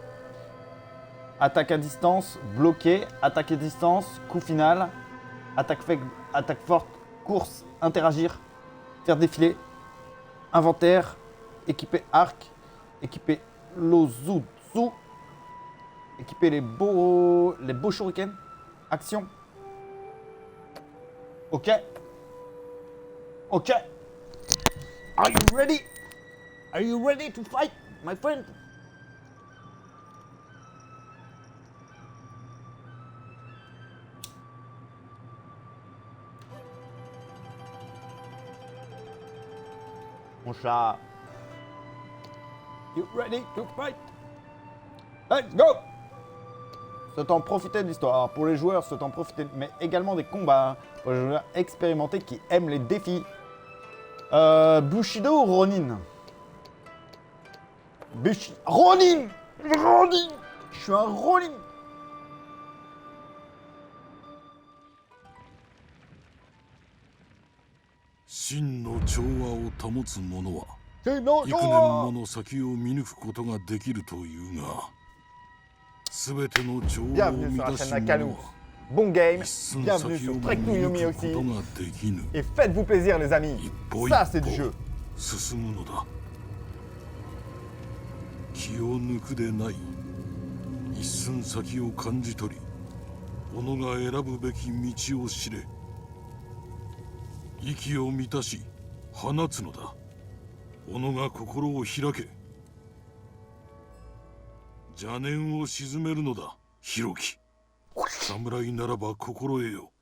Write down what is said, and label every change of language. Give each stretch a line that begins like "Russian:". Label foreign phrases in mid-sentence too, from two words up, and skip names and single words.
French: Attaque à distance, bloqué, attaque à distance, coup final, attaque faible, attaque forte, course, interagir, faire défiler, inventaire, équiper arc, équiper l'Ozutsu, équiper les beaux shurikens, action. Ok. Ok.
English: Are you ready? Are you ready to fight, my friend?
French: Mon chat.
English: You ready to fight? Let's go!
French: C'est en profiter de l'histoire. Alors pour les joueurs, c'est en profiter, mais également des combats. Pour les joueurs expérimentés qui aiment les défis. Bushido ou Ronin? Ronin! Ronin! Je suis un Ronin!
Japanese: 真の調和を保つ者は
French: C'est non,
Japanese: 幾年もの先を見抜くことができるというが全ての調和を
French: Bienvenue sur la
Japanese: 乱し
French: chaîne
Japanese: 者
French: Nakanou.
Japanese: は
French: Bon game,
Japanese: 一寸
French: bienvenue
Japanese: 先を
French: sur
Japanese: も
French: Trek
Japanese: 見
French: to
Japanese: 抜
French: Yumi
Japanese: く
French: aussi.
Japanese: ことができぬ
French: Et faites-vous plaisir les amis.
Japanese: 一歩一
French: Ça c'est du jeu.
Japanese: 歩進むのだ気を抜くでない一寸先を感じ取り己が選ぶべき道を知れ息を満たし放つのだ己が心を開け邪念を鎮めるのだ弘樹侍ならば心得よ